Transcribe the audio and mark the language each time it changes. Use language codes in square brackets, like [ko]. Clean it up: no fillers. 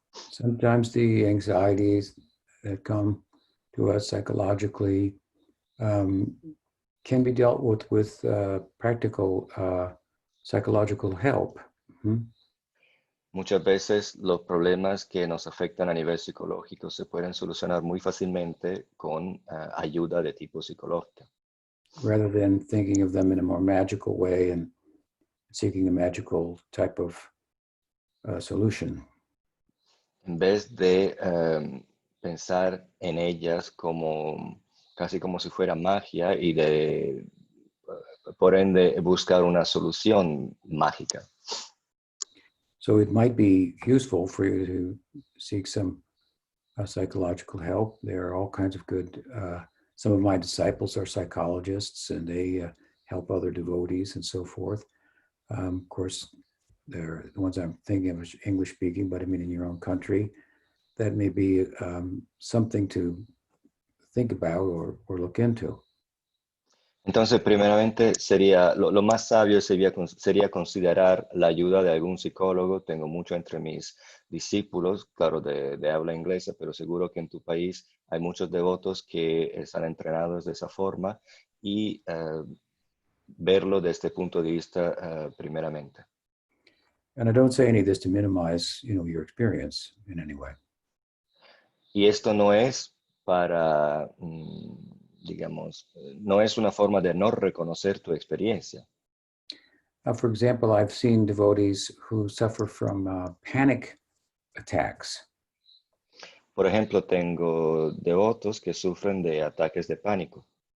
[en] Sometimes the anxieties that come to us psychologically can be dealt with practical psychological help. [es] Muchas veces los problemas que nos afectan a nivel psicológico se pueden solucionar muy fácilmente con ayuda de tipo psicológica. [en] Rather than thinking of them in a more magical way and seeking a magical type of solution. [es] En vez de pensar en ellas como casi como si fuera magia y por ende buscar una solución mágica. [en] So it might be useful for you to seek some psychological help. There are all kinds of good, some of my disciples are psychologists and they help other devotees and so forth. Of course, they're the ones I'm thinking of English speaking, but I mean in your own country, that may be something to think about or look into. [es] Entonces, primeramente, lo más sabio sería considerar la ayuda de algún psicólogo. Tengo mucho entre mis discípulos, claro, de habla inglesa, pero seguro que en tu país hay muchos devotos que están entrenados de esa forma y verlo desde este punto de vista primeramente. [en] And I don't say any of this to minimize, your experience in any way. [es] Y esto no es para, digamos, no es una forma de no reconocer tu experiencia. [en] For example, I've seen devotees who suffer from panic attacks. [es] Por ejemplo, tengo devotos que sufren de ataques de pánico.